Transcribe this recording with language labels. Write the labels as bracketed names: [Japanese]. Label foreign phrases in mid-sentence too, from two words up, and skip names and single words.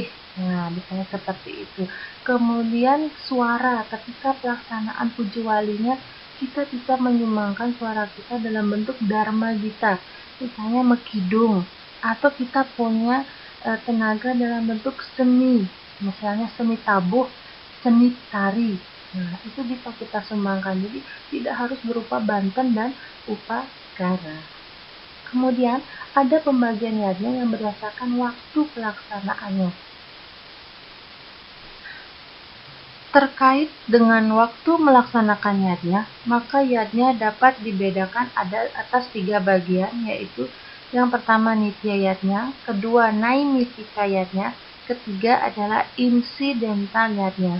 [Indonesian] Nah, misalnya seperti itu. Kemudian suara, ketika pelaksanaan puja walinya, kita bisa menyumbangkan suara kita dalam bentuk dharma gita, misalnya mekidung, atau kita punya tenaga dalam bentuk seni, misalnya seni tabuh, seni tari. Nah, itu bisa kita sumbangkan. Jadi tidak harus berupa banten dan upakara. Kemudian ada pembagian yadnya yang berdasarkan waktu pelaksanaannya. Terkait dengan waktu melaksanakan yadnya, maka yadnya dapat dibedakan ada atas 3 bagian, yaitu yang pertama nitya yadnya, kedua naimistika yadnya, ketiga adalah insidental yadnya.